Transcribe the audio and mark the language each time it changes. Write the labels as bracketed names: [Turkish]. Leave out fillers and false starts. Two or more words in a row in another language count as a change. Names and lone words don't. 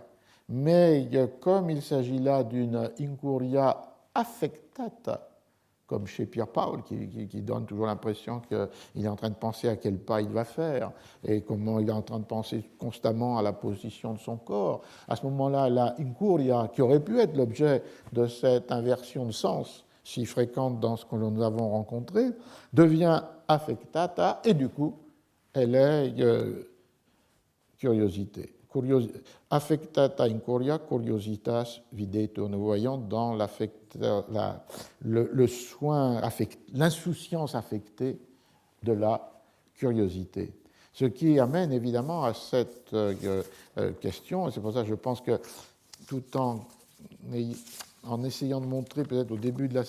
[French] Mais comme il s'agit là d'une [Latin] incuria affectata, [French] comme chez Pierre-Paul, qui donne toujours l'impression qu'il est en train de penser à quel pas il va faire et comment il est en train de penser constamment à la position de son corps. À ce moment-là, la incuria, qui aurait pu être l'objet de cette inversion de sens si fréquente dans ce que nous avons rencontré, devient affectata et du coup, elle est curiosité. [Latin] Affectata incuria, curiositas videtur. [French] Nous voyons dans le soin, l'insouciance affectée de la curiosité. Ce qui amène évidemment à cette question, et c'est pour ça que je pense que tout en essayant de montrer peut-être au début de la